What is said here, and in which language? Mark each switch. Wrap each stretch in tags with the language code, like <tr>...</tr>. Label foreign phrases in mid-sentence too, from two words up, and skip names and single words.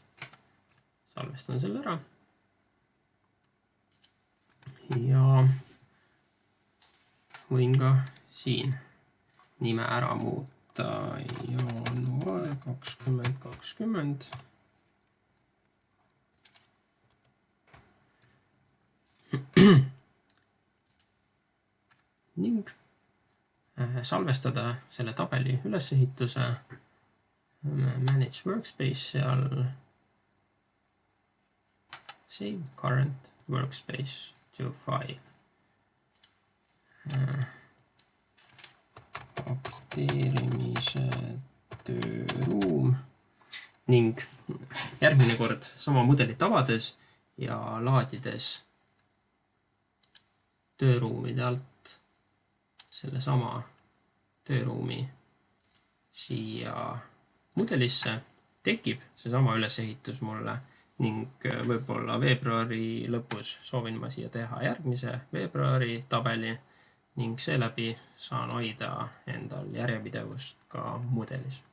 <et>Salvestan selle ära ja võin ka siin nime ära muuta jaanuar 2020 ning salvestada selle tabeli ülesehituse.</et> <en>Manage workspace seal. Save current workspace to file.</en> <et>Pakteerimise tööruum ning järgmine kord sama mudelit avades ja laadides tööruumide alt selle sama tööruumi siia mudelisse, tekib see sama ülesehitus mulle ning võib-olla veebruari lõpus soovin ma siia teha järgmise veebruari tabeli ning seeläbi saan hoida endal järjepidevust ka mudelis.</et>